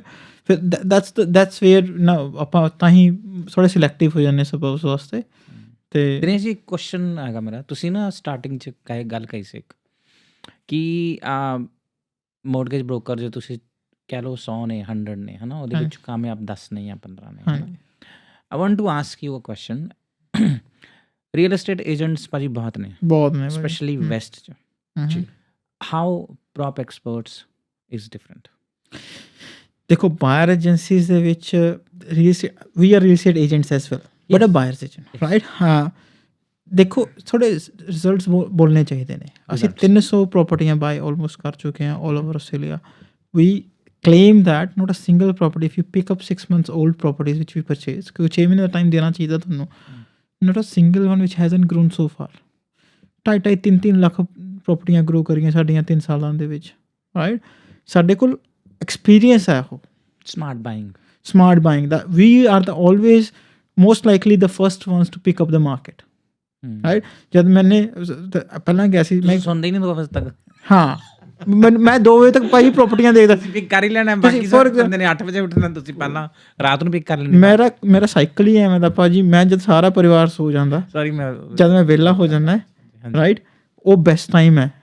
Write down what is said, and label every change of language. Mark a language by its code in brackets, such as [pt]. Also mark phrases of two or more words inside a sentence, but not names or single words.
[pa] ਫਿਰ [en] that's where [pa] ਨਾ ਆਪਾਂ ਤਾਂ ਹੀ ਥੋੜ੍ਹੇ ਸਿਲੈਕਟਿਵ ਹੋ ਜਾਂਦੇ ਸਬਬਸ ਵਾਸਤੇ। ਅਤੇ ਦਿਨੇਸ਼ ਜੀ, ਕੁਐਸਚਨ ਹੈਗਾ ਮੇਰਾ, ਤੁਸੀਂ ਨਾ ਸਟਾਰਟਿੰਗ 'ਚ ਗੱਲ ਕਹੀ ਸੀ ਇੱਕ ਕਿ [en] mortgage broker [pa] ਜੋ ਤੁਸੀਂ ਕਹਿ ਲਓ 100 ਨੇ, 100 ਨੇ, ਹੈ ਨਾ, ਉਹਦੇ ਵਿੱਚ ਕਾਮਯਾਬ 10 ਨੇ ਜਾਂ 15 ਨੇ, ਹੈ ਨਾ? [en] I want to ask you a question. Real estate agents [pa] ਭਾਜੀ ਬਹੁਤ ਨੇ, ਸਪੈਸ਼ਲੀ ਵੈਸਟ 'ਚ। [en] How prop experts is different? ਦੇਖੋ, buyer agencies [pa] ਦੇ ਵਿੱਚ [en] we are real estate agents as well, but a buyer's agent, right? [pa] ਹਾਂ, ਦੇਖੋ ਥੋੜ੍ਹੇ ਰਿਜ਼ਲਟਸ ਬੋਲਣੇ ਚਾਹੀਦੇ ਨੇ। ਅਸੀਂ 300 ਪ੍ਰੋਪਰਟੀਆਂ [en] buy almost [pa] ਕਰ ਚੁੱਕੇ ਹਾਂ [en] all over Australia. ਵੀ claim that not a single property, if you pick up 6 months old properties which we purchase, [hi] क्योंकि 6 महीने का टाइम देना चाहिए ਤੁਹਾਨੂੰ, [en] not a single one which hasn't grown so far। [pa] 2.5-3 ਲੱਖ ਪ੍ਰੋਪਰਟੀਆਂ ਗਰੋ ਕਰੀਆਂ ਸਾਡੀਆਂ 3 ਸਾਲਾਂ ਦੇ ਵਿੱਚ, ਰਾਈਟ? ਸਾਡੇ ਕੋਲ ਐਕਸਪੀਰੀਅੰਸ ਹੈ ਉਹ [en] smart buying ਦਾ। we are the always most likely the first ones to pick up the market, right? [pa] ਜਦ ਮੈਨੇ ਪਹਿਲਾਂ ਗਿਆ ਸੀ ਮੈਂ ਸੁਣਦੇ ਹੀ ਨਹੀਂ 2 ਵਜੇ ਤੱਕ ਹਾਂ ਮੈਂ 2 ਵਜੇ ਤੱਕ ਭਾਈ ਪ੍ਰਾਪਰਟੀਆਂ ਦੇਖਦਾ ਸੀ। ਪਿਕ ਕਰ ਹੀ ਲੈਣਾ, ਬਾਕੀ ਸਾਰੇ ਬੰਦੇ ਨੇ 8 ਵਜੇ ਉੱਠਣਾ, ਤੁਸੀਂ ਪਹਿਲਾਂ ਰਾਤ ਨੂੰ ਪਿਕ ਕਰ ਲੈਣੀ। ਮੇਰਾ ਸਾਈਕਲ ਹੀ ਐਵੇਂ ਦਾ ਭਾਜੀ, ਮੈਂ ਜਦ ਸਾਰਾ ਪਰਿਵਾਰ ਸੋ ਜਾਂਦਾ, ਸੌਰੀ ਮੈਂ ਜਦ ਮੈਂ ਵਿਹਲਾ ਹੋ ਜਾਂਦਾ ਰਾਈਟ, ਉਹ [en] best time [pa] ਹੈ।